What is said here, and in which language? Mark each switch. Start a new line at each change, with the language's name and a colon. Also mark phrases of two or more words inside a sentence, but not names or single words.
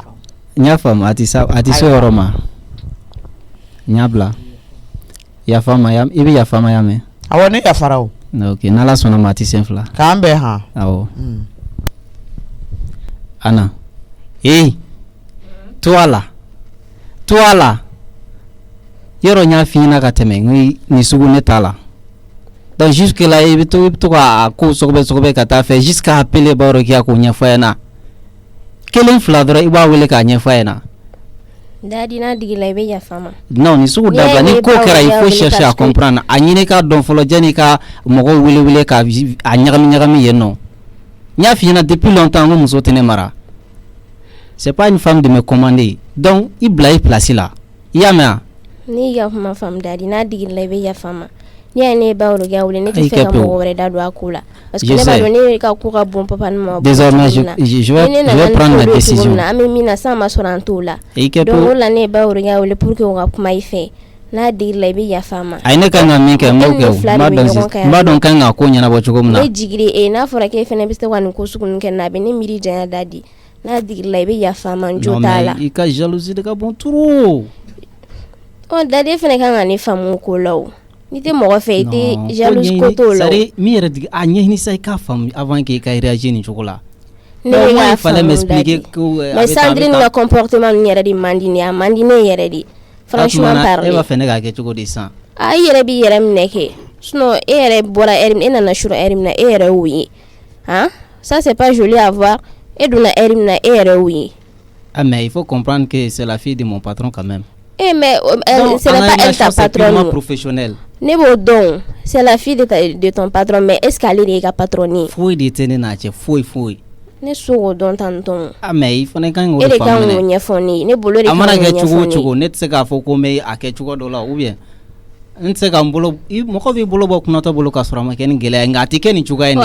Bambara: n y'a faamu a tɛ se o yɔrɔ ma n y'a bila yafa ma i bɛ yafa ma y'a mɛn awɔ ne yafara o ok n'Ala sɔnna ma a tɛ sen fila k'an bɛn han awɔ Ana to a la yɔrɔ n y'a f'i ɲɛna ka tɛmɛ ni sugu ne t'a la
French: donc jusque là
Bambara: i bɛ to ka ko sɔgɔbɛ ka taa fɛ
French: jusqu'à appeler
Bambara: b'a yɔrɔ k'i y'a ko ɲɛfɔ a ɲɛna kelen fila dɔrɔn i b'a wele k'a ɲɛfɔ a ɲɛna. Dadi n'a digila i bɛ yafa ma. non ni sugu dabila ni ko kɛra
French: il faut chercher à comprendre
Bambara: a ɲini k'a dɔn fɔlɔ janni ka mɔgɔw wele ka a ɲagami yen nɔ n y'a f'i ɲɛna
French: depuis longtemps
Bambara: n ko muso tɛ ne mara
French: c'est pas une femme de me commander
Bambara: donc i bila i place la i y'a mɛn a. N'i ka kuma faamu Dadi n'a digila i bɛ yafa ma. Ni y'a ne ba wolo wele ne tɛ fɛ ka mɔgɔ wɛrɛ da don a ko la
French: parce que
Bambara: ne b'a dɔn ne ka ko ka bon papa ni ma.
French: Désormais je vais prendre la décision.
Bambara: An bɛ min na san ma sɔrɔ an t'o la donc o la ne ba wolo wele
French: pour que
Bambara: o ka kuma i fɛ n'a digila i bɛ yafa ma. a ye ne kan ka min kɛ n b'o kɛ n b'a dɔn kan ka ko ɲɛnabɔ cogo min na. Ne jigiri n'a fɔra k'e fɛnɛ bɛ se ka nin ko sugu ninnu kɛ n'a bɛ ne miiri janya Dadi n'a digila i bɛ yafa ma n jo t'a la.
French: non mais
Bambara: i ka jalousie de ka bon trop. Dadi e fɛnɛ kan ka ne faamu ko la o. Ni tɛ mɔgɔ fɛ i tɛ jalouse ko t'o la. c'est min yɛrɛ digi a ɲɛɲini sa i k'a faamu
French: avant que
Bambara: i ka réagir nin cogo la. Ne bɛ k'a faamu Dadi mais Sandrine ka comportement ninnu yɛrɛ de man di ne ye a man di ne yɛrɛ de
French: franchement parler.
Bambara: e b'a fɛ ne k'a kɛ cogo di sisan. I yɛrɛ b'i yɛrɛ minɛ kɛ sinon e yɛrɛ bɔra heure min e nana sɔrɔ heure min na e yɛrɛ y'o ye hein
French: ça c'est pas joli à voir
Bambara: e donna heure min na e yɛrɛ y'o ye.
French: ah mais il faut comprendre que c'est la fille de mon patron quand même. Mais c'est pas elle ta patronne professionnelle.
Bambara: Ne b'o dɔn
French: c'est la fille de ton patron mais est-ce qu'
Bambara: ale de y'i ka patronne ye. foyi de tɛ ne n'a cɛ foyi. Ne so k'o dɔn tantɔn. ah mais i fana kan k'o de faamu. E de kan k'o ɲɛfɔ ne ye ne bolo de kan k'o ɲɛfɔ ne ye. a mana kɛ cogo ne tɛ se k'a fɔ ko n bɛ a kɛ cogo dɔ la
French: ou bien
Bambara: n tɛ se ka n bolo mɔgɔ b'i bolo bɔ kunnatɔ bolo k'a sɔrɔ a ma kɛ ni gɛlɛya nka a tɛ kɛ nin cogoya in de la.